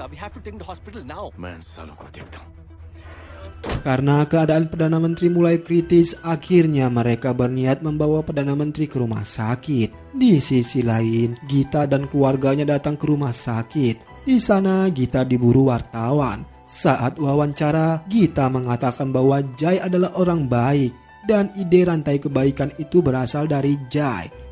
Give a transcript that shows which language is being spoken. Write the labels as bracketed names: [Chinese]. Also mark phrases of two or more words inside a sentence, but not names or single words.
[English] We have to take him to hospital now. [Hindi] मैं इन सालों को देखता हूँ। [Indonesian] Karena keadaan Perdana Menteri mulai kritis, akhirnya mereka berniat membawa Perdana Menteri ke rumah sakit. Di sisi lain, Gita dan keluarganya datang ke rumah sakit. Di sana Gita diburu wartawan. Saat wawancara, Gita mengatakan bahwa Jai adalah orang baik dan ide rantai kebaikan itu berasal dari Jai.